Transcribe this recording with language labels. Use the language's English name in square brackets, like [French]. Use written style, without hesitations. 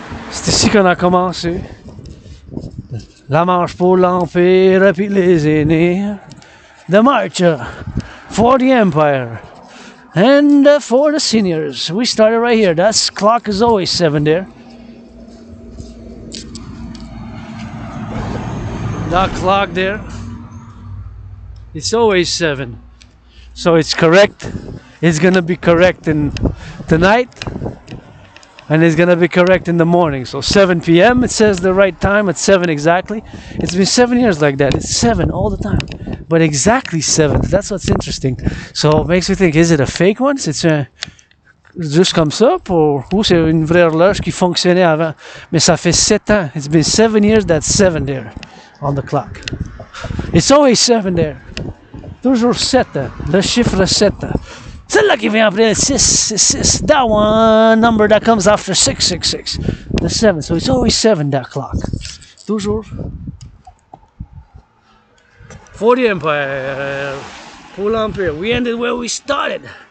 [French] C'est ici qu'on a commencé. La marche pour l'Empire, puis les aînés. [English] The march for the Empire. And for the seniors. We started right here. That clock is always 7 there. That clock there. It's always 7. So it's correct. It's gonna be correct in tonight. And it's gonna be correct in the morning. So 7 p.m. it says the right time at 7 exactly. It's been 7 years like that. It's 7 all the time, but exactly 7. That's what's interesting. So it makes me think: is it a fake one? [French] C'est juste comme ça ou c'est une vraie horloge qui fonctionnait avant? Mais ça fait 7 ans. [English] It's been 7 years. That's 7 there on the clock. It's always 7 there. [French] Toujours 7. Le chiffre 7. Celle-là qui vient après 6. [English] That one number that comes after 666. The 7. So it's always 7, that clock. [French] Toujours. [English] For the Empire. For l'Empire. We ended where we started.